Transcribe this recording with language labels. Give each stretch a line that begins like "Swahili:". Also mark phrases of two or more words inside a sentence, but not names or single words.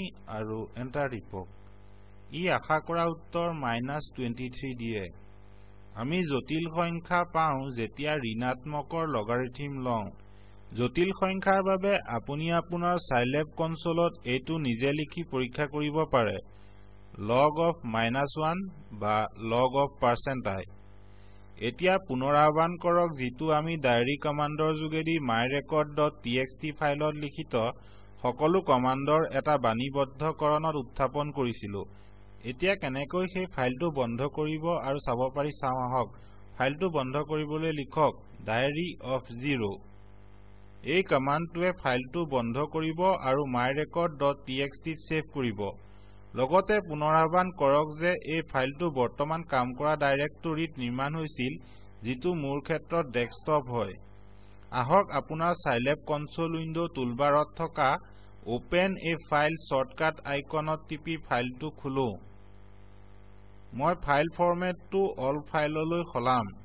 Assamese: আৰু এন্টাৰ টিপক ই আশা কৰা উত্তৰ -23 দিয়ে আমি জটিল সংখ্যা পাওঁ যেতিয়া ঋণাত্মকৰ লগাৰিথম লওঁ জটিল সংখ্যাৰ বাবে আপুনি আপোনাৰ Scilab কনসোলত এইটো নিজে লিখি পৰীক্ষা কৰিব পাৰে
English: log of -1
Assamese: বা
English: log of %i
Assamese: এতিয়া পুনৰাহ্বান কৰক যিটো আমি
English: diary commandৰ
Assamese: যোগেদি myrecord.txt ফাইলত লিখিত সকলো কমান্ডৰ এটা বাণীবদ্ধকৰণত উত্থাপন কৰিছিলো এতিয়া কেনেকৈ সেই ফাইলটো বন্ধ কৰিব আৰু চাব পাৰি চাওঁ আহক ফাইলটো বন্ধ কৰিবলৈ লিখক
English: diary of 0
Assamese: এই কমান্ডটোৱে ফাইলটো বন্ধ কৰিব আৰু myrecord.txt ত সেভ কৰিব লগতে পুনৰাহ্বান কৰক যে এই ফাইলটো বৰ্তমান কাম কৰা ডাইৰেক্টৰীত নিৰ্মাণ হৈছিল যিটো মোৰ ক্ষেত্ৰত ডেস্কটপ হয় আহক আপোনাৰ Scilab কনসোল উইন্ডো টুলবাৰত থকা
English: open a file shortcut iconত
Assamese: টিপি ফাইলটো খোলো মই ফাইল ফৰমেটটো
English: all fileলৈ
Assamese: সলাম